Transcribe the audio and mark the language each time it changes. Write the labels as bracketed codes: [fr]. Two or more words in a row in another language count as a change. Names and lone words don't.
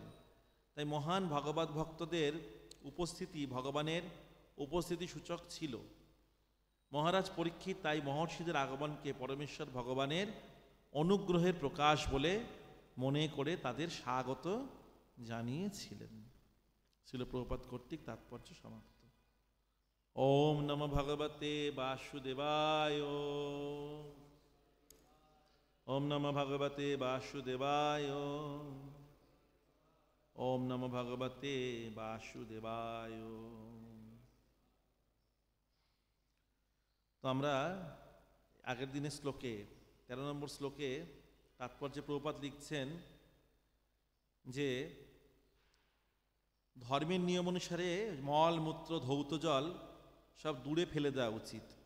[bn] তাই মহান ভগবত ভক্তদের উপস্থিতি ভগবানের উপস্থিতি সূচক ছিল। মহারাজ পরীক্ষিত তাই মহর্ষিদের আগমনকে পরমেশ্বর ভগবানের অনুগ্রহের প্রকাশ বলে মনে করে তাদের স্বাগত জানিয়েছিলেন। ছিল প্রভুপাদ কর্তৃক তাৎপর্য সমাপ্ত। [sa] ওম নমো ভগবতে বাসুদেবায়। ওম নমো ভগবতে বাসুদেবায়। ওম নমো ভগবতে বাসুদেবায়। [bn] তো আমরা আগের দিনের শ্লোকে 13 নম্বর শ্লোকে তাৎপর্যে প্রভুপাদ লিখছেন যে ধর্মের নিয়ম অনুসারে মল মূত্র ধৌত জল সব দূরে ফেলে দেওয়া উচিত।